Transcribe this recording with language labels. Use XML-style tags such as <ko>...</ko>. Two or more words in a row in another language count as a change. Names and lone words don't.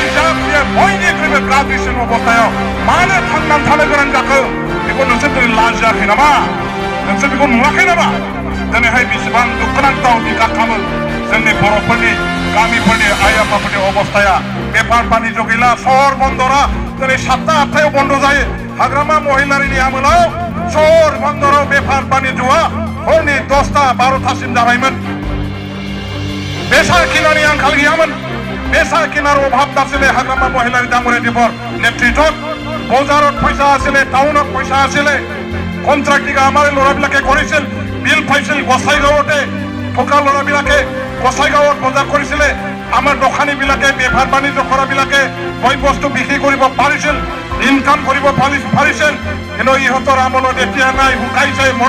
<brx>जातिया बयनिख्रुइबो गाज्रिसिन अबस्थायाव मानो थांनानै थानो गोनां जाखो बेखौ नोंसोर दिनै लाजियाखै नामा नोंसोर बेखौ नुवाखै नामा दिनैहाय बेसेबां दुखुनांथाव बिखा खालामो जोंनि बर'फोरनि गामिफोरनि आइ आफाफोरनि अबस्थाया बेफार बानिज्य गैला सहर बन्दरा दिनै 7टा 8टायाव बन्द जायो हाग्रामा महिलारिनि आमोलाव सहर बन्दराव बेफार बानिज्यआ हरनि 10टा 12टासिम जाबायमोन बेसा किनानि आंखाल गैयामोन</brx> <as>বেচা কিনাৰ অভাৱ নাছিলে हाग्रामा महिलारि डाঙৰীয়া দেৱৰ নেতৃত্বত বজাৰত পইচা আছিলে টাউনত পইচা আছিলে কন্ট্ৰাক্টিং আমাৰ ল'ৰাবিলাকে কৰিছিল বিল পাইছিল গোসাইগাঁৱতে থকা ল'ৰাবিলাকে গোসাইগাঁৱত বজাৰ কৰিছিলে আমাৰ দোকানীবিলাকে বেপাৰ বাণিজ্য কৰাবিলাকে বয় বস্তু বিক্ৰী কৰিব পাৰিছিল ইনকাম কৰিব পাৰিছিল কিন্তু ইহঁতৰ আমলত এতিয়া নাই শুকাইছে</as>